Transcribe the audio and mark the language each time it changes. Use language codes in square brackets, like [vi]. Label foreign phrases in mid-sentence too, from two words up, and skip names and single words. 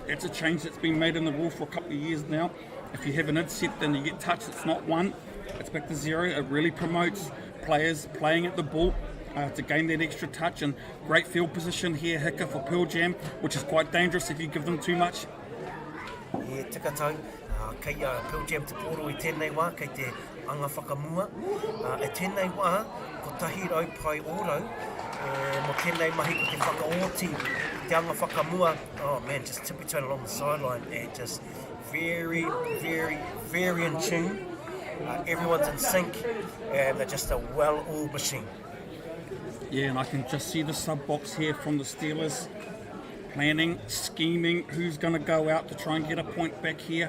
[en] It's a change that's been made in the rule for a couple of years now. If you have an intercept and you get touched, it's not 1, it's back to 0. It really promotes players playing at the ball to gain that extra touch, and great field position here, Hika, for Pearl Jam, which is quite dangerous if you give them too much. Yeah, [mi] tika tau. Kei Pearl Jam te poro I tēnei wā, kei te anga whakamua. E tēnei wā, ko tahi rau pai ōrau, mo tēnei mahi ko te whakaoti, te anga whakamua. [en] Oh man, just tippy-toeing along the sideline, and just very, very, very in tune. Everyone's in sync, and they're just a well-oiled machine. Yeah, and I can just see the sub-box here from the Steelers. Planning, scheming, who's going to go out to try and get a point back here.